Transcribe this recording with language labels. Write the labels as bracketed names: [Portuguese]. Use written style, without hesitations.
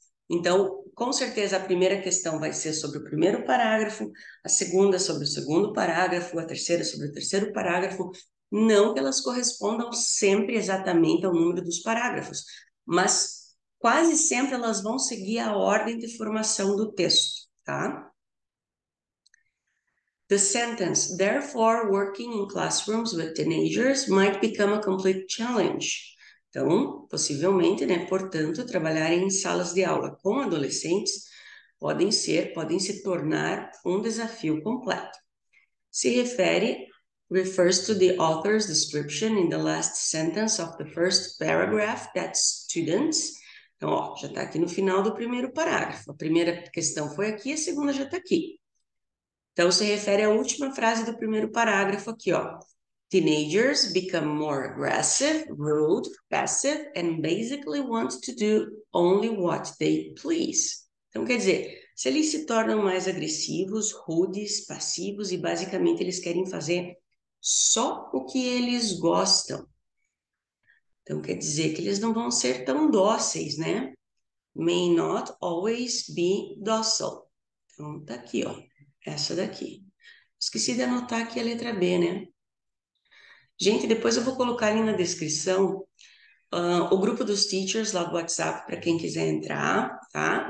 [Portuguese] Então, com certeza, a primeira questão vai ser sobre o primeiro parágrafo, a segunda sobre o segundo parágrafo, a terceira sobre o terceiro parágrafo. Não que elas correspondam sempre exatamente ao número dos parágrafos, mas quase sempre elas vão seguir a ordem de formação do texto, tá? [English] The sentence, therefore, working in classrooms with teenagers might become a complete challenge. [Portuguese] Então, possivelmente, né, portanto, trabalhar em salas de aula com adolescentes podem se tornar um desafio completo. [English] Se refers to the author's description in the last sentence of the first paragraph that students. [Portuguese] Então, ó, já está aqui no final do primeiro parágrafo. A primeira questão foi aqui, a segunda já está aqui. Então, se refere à última frase do primeiro parágrafo aqui, ó. [English] Teenagers become more aggressive, rude, passive, and basically want to do only what they please. [Portuguese] Então, quer dizer, se eles se tornam mais agressivos, rudes, passivos e basicamente eles querem fazer só o que eles gostam. Então, quer dizer que eles não vão ser tão dóceis, né? [English] May not always be docile. [Portuguese] Então, tá aqui, ó. Essa daqui. Esqueci de anotar aqui a letra B, né? Gente, depois eu vou colocar ali na descrição o grupo dos teachers lá do WhatsApp para quem quiser entrar, tá?